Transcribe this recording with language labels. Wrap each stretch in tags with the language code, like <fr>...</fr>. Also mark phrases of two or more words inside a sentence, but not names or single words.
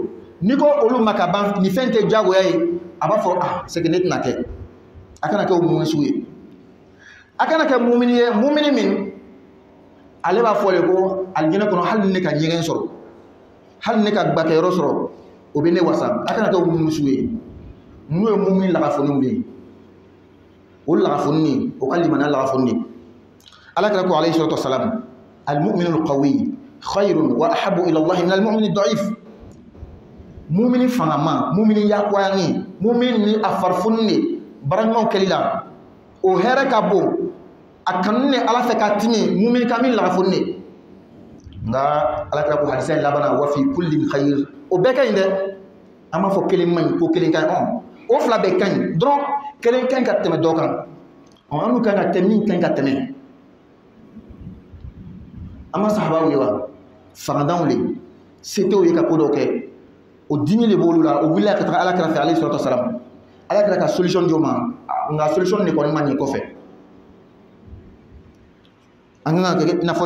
<bm>n'i ko olu ma ka ban ni fɛn tɛ jagoya ye a b'a fɔ</bm> <fr>c'est que</fr> <bm>ne tɛna kɛ a kana kɛ o mumini sugu ye a kana kɛ mumini ye mumini min ale b'a fɔ de ko alijinɛ kɔnɔ hali ne ka ɲɛgɛn sɔrɔ hali ne ka gbakɛyɔrɔ sɔrɔ o bɛ ne wasa a kana kɛ o mumini sugu ye n'o ye mumini lagafoniw de ye o lagafoni o ka limaniya lagafoni de alakira ko</bm> <ar>عليه الصلاة والسلام المؤمن القوي خير وأحب إلى الله من المؤمن الضعيف</ar> <bm>mumini fangama mumini yakoyani mumini ni a farifoni de baraɲumanw kɛli la o hɛrɛ ka bon a kanu ne ala fɛ ka timi mumini ka min lagafoni de nka alakira ko hadisa in labana</bm> <ar>وفي كل خير</ar> <bm>o bɛɛ ka ɲi dɛ an b'a fɔ kelen man ɲi ko kelen ka ɲi o fila bɛɛ ka ɲi dɔrɔn kelen ka ɲi ka tɛmɛ dɔ kan an n'u ka ɲi ka tɛmɛ min ka ɲi ka tɛmɛ an ma sahabaw ye wa fangadanw le se t'o ye ka ko dɔw kɛ o dimi de b'olu la o wulila ka taga alakira fɛ</bm> <ar>عليه الصلاة والسلام</ar> <bm>alakira ka solution di o ma nka solution de kɔni ma ɲɛ kɔfɛ an kan ka kɛ i n'a</bm>